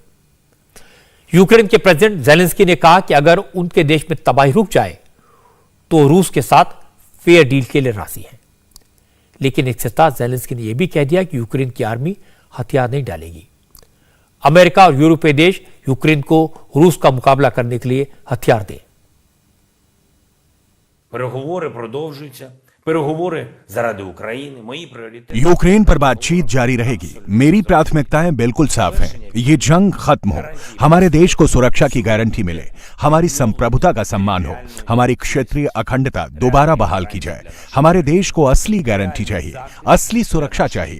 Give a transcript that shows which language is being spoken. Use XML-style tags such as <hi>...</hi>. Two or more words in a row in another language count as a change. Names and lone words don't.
<hi>यूक्रेन के प्रेसिडेंट ज़ेलेंस्की ने कहा कि अगर उनके देश में तबाही रुक जाए तो रूस के साथ</hi> <en>fair deal</en> <hi>के लिए राजी हैं। लेकिन इसके साथ ज़ेलेंस्की ने यह भी कह दिया कि यूक्रेन की आर्मी हथियार नहीं डालेगी। अमेरिका और यूरोपीय देश यूक्रेन को रूस का मुकाबला करने के लिए हथियार दें।</hi> <uk>Переговори продовжуються. Переговори заради України, мої пріоритети.</uk> <hi>यूक्रेन पर बातचीत जारी रहेगी। मेरी प्राथमिकताएं बिल्कुल साफ हैं। ये जंग खत्म हो, हमारे देश को सुरक्षा की गारंटी मिले, हमारी संप्रभुता का सम्मान हो, हमारी क्षेत्रीय अखंडता दोबारा बहाल की जाए। हमारे देश को असली गारंटी चाहिए, असली सुरक्षा चाहिए।</hi>